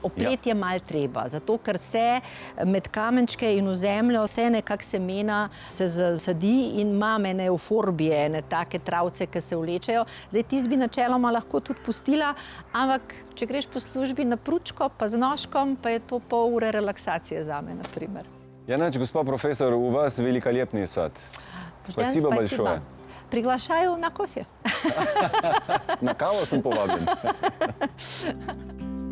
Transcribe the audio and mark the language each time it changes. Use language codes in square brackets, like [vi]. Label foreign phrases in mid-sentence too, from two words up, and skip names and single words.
[sl] Oplet je malo treba, zato ker se med kamenčke in v zemljo vse nekako semena se zasadi in ima ene euforbije, ene take travce, ki se vlečejo. Zdaj, tisti bi načeloma lahko tudi pustila, ampak če greš po službi na pručko, pa z nožkom, pa je to pol ure relaksacije zame, na primer. [ru] Janač, [sl] gospod profesor, [ru] у вас великолепный сад. Спасибо большое. Приглашаю на кофе. [sl] Na kavo sem povabljen.